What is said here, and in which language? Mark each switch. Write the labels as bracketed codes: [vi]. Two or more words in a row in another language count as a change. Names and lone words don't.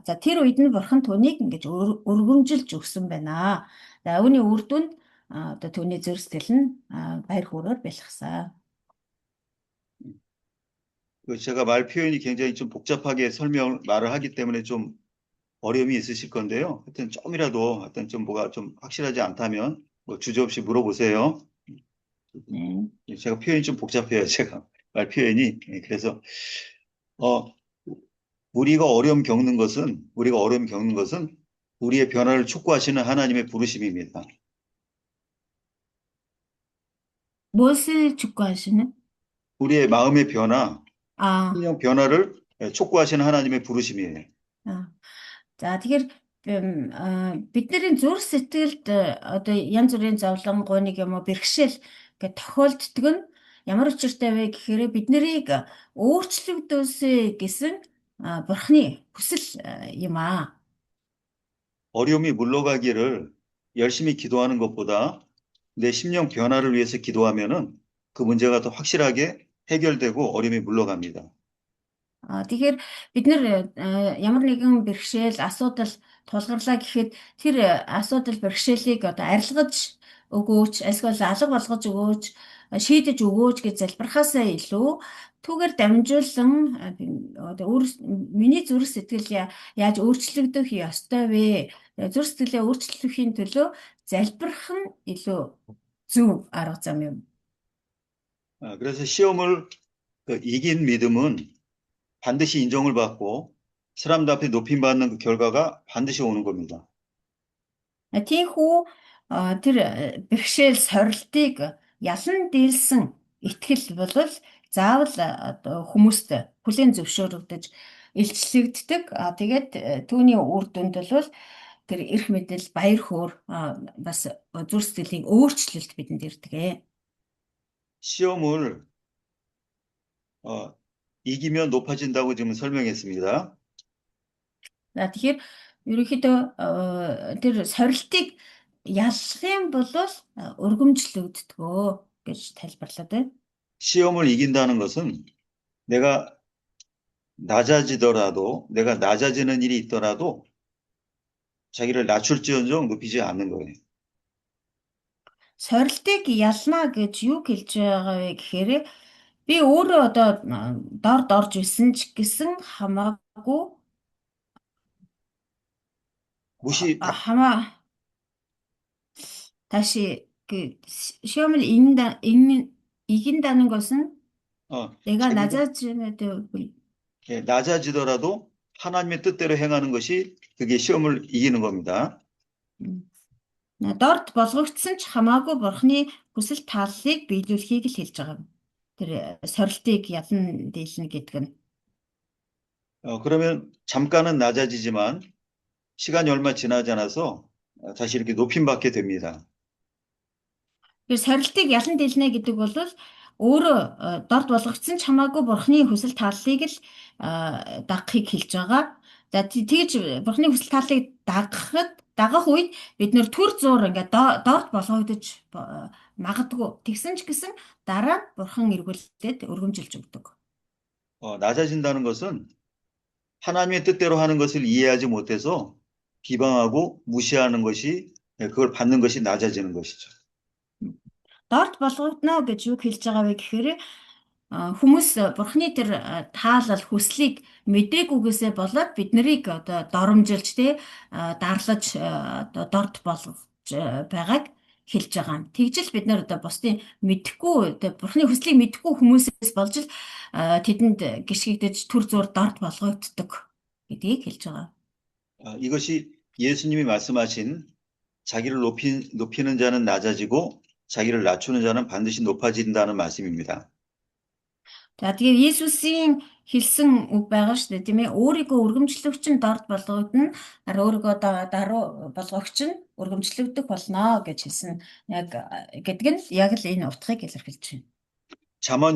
[mn] За тэр үед нь бурхан түүнийг ингэж өргөмжилж өгсөн байна. За үүний үр дүнд одоо түүний зүрх сэтгэл нь баяр хөөрөөр бэлгсэн. [ko] 제가 말 표현이 굉장히 좀 복잡하게 말을 하기 때문에 좀 어려움이 있으실 건데요. 하여튼 좀이라도 하여튼 좀 뭐가 좀 확실하지 않다면 뭐 주저없이 물어보세요. 제가 표현이 좀 복잡해요. 제가 말 표현이. 그래서 우리가 어려움 겪는 것은 우리의 변화를 촉구하시는 하나님의 부르심입니다. 무엇을 촉구하시는? 우리의 마음의 변화, 신령 변화를 촉구하시는 하나님의 부르심이에요. [mn] За тэгэхээр бидний зүрх сэтгэлд одоо янз бүрийн зовлон, гониг юм уу бэрхшээл гэж тохиолддог нь ямар учиртай вэ гэхээр биднийг өөрчлөгдөөсэй гэсэн бурхны хүсэл юм аа. [ko] 어려움이 물러가기를 열심히 기도하는 것보다 내 심령 변화를 위해서 기도하면은 그 문제가 더 확실하게 해결되고 어려움이 물러갑니다. [mn] Тэгэхээр бид нэр ямар нэгэн бэрхшээл, асуудал тулгарлаа гэхэд тэр асуудал бэрхшээлийг одоо арилгаж өгөөч, эсвэл алга болгож өгөөч, шийдэж өгөөч гэж залбирхаасаа илүү түүгээр дамжуулан миний зүрх сэтгэл яаж өөрчлөгдөх ёстой вэ? Зүрх сэтгэлээ өөрчлөхийн төлөө залбирх нь илүү зөв арга зам юм. [ko] 그래서 시험을 이긴 믿음은 반드시 인정을 받고 사람들 앞에 높임 받는 그 결과가 반드시 오는 겁니다. [mn] Тийхүү тэр бэрхшээл сорилтыг ялан дийлсэн итгэл бол заавал хүмүүст хүлээн зөвшөөрөгдөж илчлэгддэг. Тэгээд түүний үр дүнд бол тэр эрх мэдэл, баяр хөөр бас зүрх сэтгэлийн өөрчлөлт бидэнд ирдэг. [ko] 시험을 이기면 높아진다고 지금 설명했습니다. [mn] Тэгэхээр ерөнхийдөө тэр сорилтыг ялах юм бол өргөмжлөгддгөө гэж тайлбарлаад байна. [ko] 시험을 이긴다는 것은 내가 내가 낮아지는 일이 있더라도 자기를 낮출지언정 높이지 않는 거예요. [mn] Сорилтыг ялна гэж юу хэлж байгаа вэ гэхээр би өөрөө одоо дорд орж исэн ч гэсэн хамаагүй [ko] 다시 시험을 이긴다는 것은 내가 낮아지더라도 하나님의 뜻대로 행하는 것이 그게 시험을 이기는 겁니다. [mn] дорд болгогдсон ч хамаагүй бурхны хүсэл тааллыг биелүүлэхийг л хэлж байгаа юм. Тэр сорилтыг ялан дийлнэ гэдэг нь. [ko] 그러면 잠깐은 낮아지지만 시간이 얼마 지나지 않아서 다시 이렇게 높임받게 됩니다. [mn] 그 сорилтыг ялан дийлнэ гэдэг бол өөрөө дорд болгогдсон ч хамаагүй бурхны хүсэл тааллыг л дагахыг хэлж байгаа. За тэгж бурхны хүсэл тааллыг дагах үед бид нэр төр зуур ингээд дорд болгогдож магадгүй тэгсэн ч гэсэн дараа нь бурхан эргүүлээд өргөмжилж өгдөг. [ko] 낮아진다는 것은 하나님의 뜻대로 하는 것을 이해하지 못해서 비방하고 무시하는 것이 그걸 받는 것이 낮아지는 것이죠. [mn] Дорд болгогдно гэж юу хэлж байгаа вэ гэхээр хүмүүс бурхны тэр таалал хүслийг мэдээгүйгээсээ болоод бид нарыг одоо доромжилж дарлаж дорд болгож байгааг хэлж байгаа юм. Тэгжэл бид нар одоо бусдын мэдэхгүй бурхны хүслийг мэдэхгүй хүмүүсээс болж л тэдэнд гიშгэгдэж төр зур дорд болгогддог гэдгийг хэлж байгаа. [ko] 이것이 예수님이 말씀하신 자기를 높이는 자는 낮아지고 자기를 낮추는 자는 반드시 높아진다는 말씀입니다. [mn] За тэгээд Есүсийн хэлсэн үг байгаа шүү дээ, тийм ээ. Өөрийгөө өргөмжлөгч нь дорд болгогдно, өөрийгөө даруй болгогч нь өргөмжлөгдөх болно гэж хэлсэн. Яг гэдэг нь яг л энэ утгыг илэрхийлж байна.